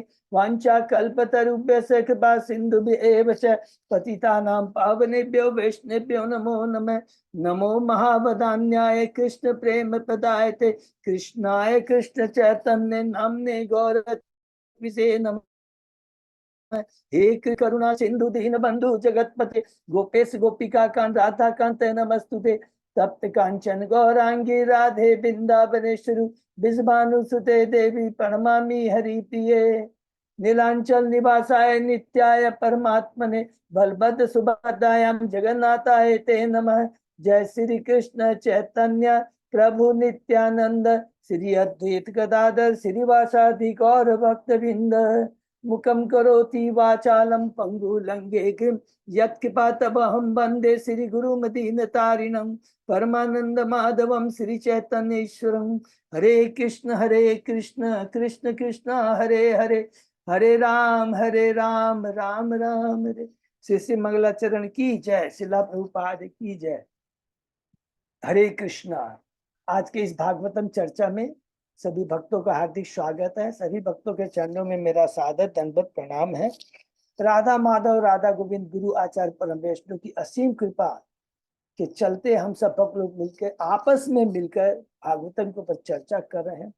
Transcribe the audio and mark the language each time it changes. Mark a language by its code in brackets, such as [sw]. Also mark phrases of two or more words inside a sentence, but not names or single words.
[sa] वांछा कल्पतरुभ्यश्च कृपा सिन्धुभ्येव च पतितानां पावनेभ्यो वैष्णवेभ्यो नमो नमः। नमो महावदान्याय कृष्ण प्रेम प्रदायते कृष्णाय कृष्ण चैतन्य नाम्ने गौरविसे नमः। हे करुणा सिंधु दीन बंधु जगतपते गोपेश गोपिका कांत राधा कांत नमस्तुते। तप्त कांचन गौरांगी राधे वृंदावनेश्वरी विषभानुसुते देवी प्रणमामि हरिप्रिये। नीलांचल निवासाय नित्याय परमात्मने बलभद्र सुभद्रायां जगन्नाथाय ते नमः। जय श्री कृष्ण चैतन्य प्रभु नित्यानंद श्री अद्वैत गदाधर श्रीवासादि गौर भक्तवृंद। मुखम करोति वाचालम पंगु लंघेगिं यत्कृपातमहं वन्दे श्री गुरुमदीनतारिणं परमानंद माधवम श्री चैतन्येश्वरं। हरे कृष्ण कृष्ण कृष्ण हरे हरे हरे राम राम राम हरे। [hi] श्री श्री मंगलाचरण की जय। शिला प्रभुपाद की जय। हरे कृष्णा। आज के इस भागवतम चर्चा में सभी भक्तों का हार्दिक स्वागत है। सभी भक्तों के चरणों में मेरा सादर दंडवत प्रणाम है। राधा माधव राधा गोविंद गुरु आचार्य परम वैष्णव की असीम कृपा के चलते हम सब भक्त लोग मिलकर आपस में मिलकर भागवतम के ऊपर चर्चा कर रहे हैं।